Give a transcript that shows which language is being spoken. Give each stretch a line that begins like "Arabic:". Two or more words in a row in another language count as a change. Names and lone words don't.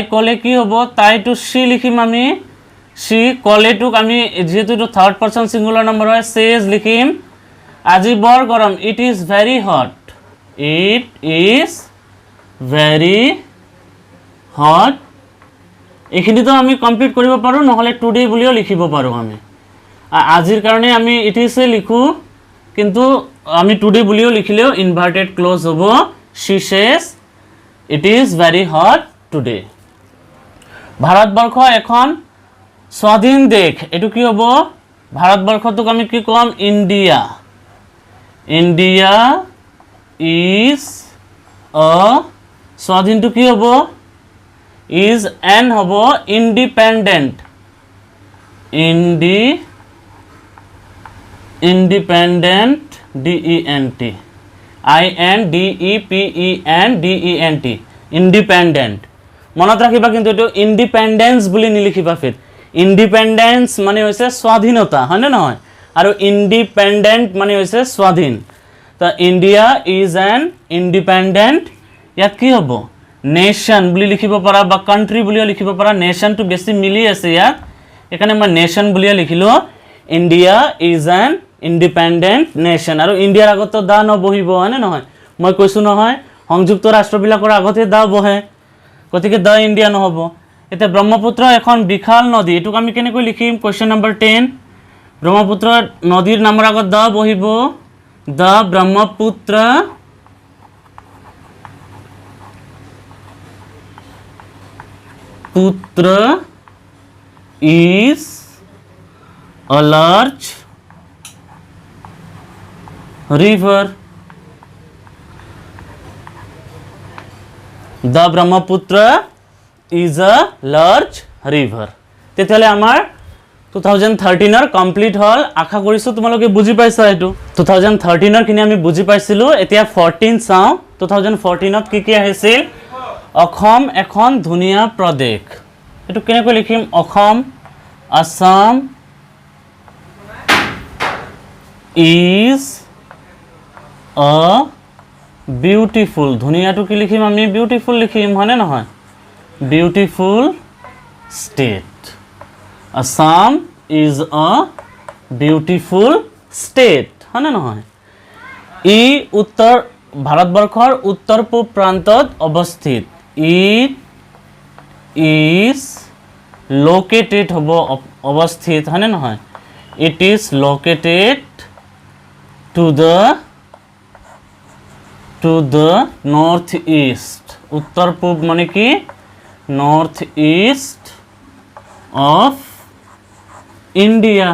Assamese: ক'লে কি হ'ব তাইটো সি লিখিম আমি সি ক'লেটোক আমি যেহেতু এইটো
English: third person singular number
Assamese: হয় সেজ লিখিম আজি বৰ গৰম
English: it is very hot it is very hot
Assamese: এইখিনিতো আমি কমপ্লিট কৰিব পাৰোঁ নহ'লে টুডে বুলিও লিখিব পাৰোঁ আমি আজিৰ কাৰণে আমি
English: it is
Assamese: লিখোঁ কিন্তু আমি টুডে বুলিও লিখিলেও
English: inverted clause
Assamese: হ'ব
English: she says it is very hot today
Assamese: ভাৰতবৰ্ষ এখন স্বাধীন দেশ এটো কি হ'ব ভাৰতবৰ্ষটোক আমি কি কম ইন্ডিয়া ইন্ডিয়া
English: is a
Assamese: স্বাধীনটো কি হ'ব
English: is an
Assamese: হ'ব independent
English: independent dent independent independent
Assamese: মনত ৰাখিবা কিন্তু এটো ইন্ডিপেন্ডেন্স বুলি নিলিখিবা ফিৰ ইন্ডিপেন্ডেন্স মানে হৈছে স্বাধীনতা হয়নে নহয় আৰু ইন্ডিপেন্ডেন্ট মানে হৈছে স্বাধীন তো
English: India is an independent
Assamese: ইয়াত কি হ'ব নেশন বুলি লিখিব পাৰা বা কান্ট্ৰি বুলিও লিখিব পাৰা নেশন টু বেছি মিলি আছে ইয়াত এখানে মই নেশন বুলিও লিখিলো
English: India is an independent nation
Assamese: আৰু ইন্ডিয়াৰ আগত তো দা নবহিব হয়নে নহয় মই কৈছো নহয় সংযুক্ত ৰাষ্ট্ৰবিলাকৰ আগতে দা বহে গতিকে
English: the India
Assamese: নহব এটা ব্ৰহ্মপুত্ৰ এখন বিশাল নদী এটুক আমি কেনেকৈ লিখিম
English: question number
Assamese: 10 ব্ৰহ্মপুত্ৰ নদীৰ নামৰ আগত দা বহিব
English: the Brahmaputra is a large river the Brahmaputra is a large river
Assamese: তেতিয়ালে আমাৰ 2013 ৰ কমপ্লিট হল আশা কৰিছো তোমালোকে বুজি পাইছা এটো 2013 ৰ কিনি আমি বুজি পাইছিলো এতিয়া 14 চাও 2014 ত কি আহিছিল অসম এখন ধুনিয়া প্ৰদেশ এটো কেনেকৈ লিখিম অসম আসাম
English: is a beautiful
Assamese: ধুনিয়াটো কি লিখিম আমি বিউটিফুল লিখিম হয়নে নহয়
English: beautiful state Assam is a beautiful state
Assamese: হয়নে নহয় ই উত্তৰ ভাৰতবৰ্ষৰ উত্তৰ পূব প্ৰান্তত অৱস্থিত
English: it is located
Assamese: হ'ব অৱস্থিত হয়নে নহয়
English: it is located to the northeast
Assamese: উত্তৰ পূব মানে কি
English: northeast of India